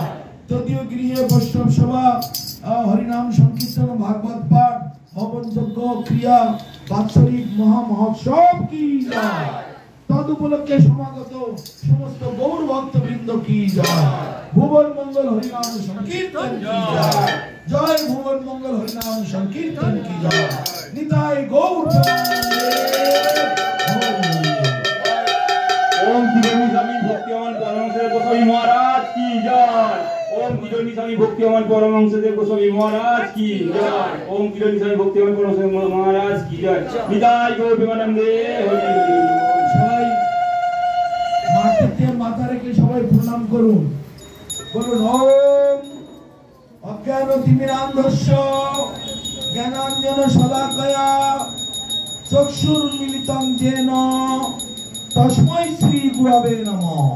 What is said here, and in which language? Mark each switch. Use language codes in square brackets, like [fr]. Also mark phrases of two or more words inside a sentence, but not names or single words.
[bn] যদিও গৃহে বৈষ্ণব সভা হরিনাম সংকীর্তন ভাগবত পাঠ হবন যজ্ঞ ক্রিয়া বাৎসরিক মহা মহোৎসব কি জয়। তদ উপলক্ষে সমাগত সমস্ত গৌর ভক্ত বৃন্দ কি জয়। ভুবন মঙ্গল হরিনাম সংকীর্তন কি জয়। জয় ভুবন মঙ্গল হরিনাম সংকীর্তন কি জয়। নিতাই গৌর ওম কিজনী স্বামী ভক্তিমান পরমহংস গোস্বামী মহারাজ কি জয়। ওম কিজনী স্বামী ভক্তিমান পরমহংস গোস্বামী মহারাজ কি জয়। ওম কিজনী স্বামী ভক্তিমান পরমহংস মহারাজ কি জয়। নিতাই গৌর প্রেমানন্দে হরি। সবাই মাটিতে মাথা রেখে সবাই প্রণাম করুন। বলুন [sa] ওম অজ্ঞান তিমিরান্ধস্য জ্ঞানাঞ্জন শলাকয়া চক্ষুর্মিলিতং যেন তস্मै শ্রী গুরবে নমঃ।